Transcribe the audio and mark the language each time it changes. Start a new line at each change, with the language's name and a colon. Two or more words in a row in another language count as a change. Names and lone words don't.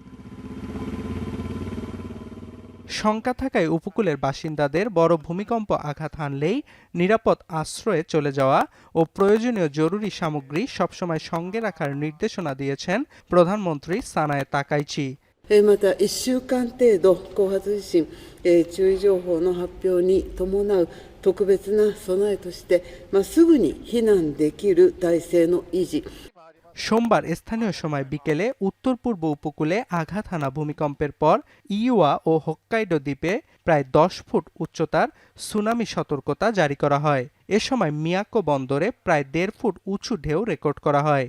Bangla: শঙ্কা থাকায় উপকূলের বাসিন্দাদের বড় ভূমিকম্প আঘাত হানলেই নিরাপদ আশ্রয়ে চলে যাওয়া ও প্রয়োজনীয় জরুরি সামগ্রী সবসময় সঙ্গে রাখার নির্দেশনা দিয়েছেন প্রধানমন্ত্রী সানায়ে তাকাইচি।
Japanese: また1週間程度後発地震、注意情報の発表に伴う特別な備えとして、すぐに避難できる体制の維持。
Bangla: সোমবার স্থানীয় সময় বিকেলে উত্তর পূর্ব উপকূলে আঘাত হানা ভূমিকম্পের পর ইওয়া ও হোক্কাইডো দ্বীপে প্রায় ১০ ফুট উচ্চতার সুনামি সতর্কতা জারি করা হয়। এ সময় মিয়াকো বন্দরে প্রায় ১.৫ ফুট উঁচু ঢেউ রেকর্ড করা হয়।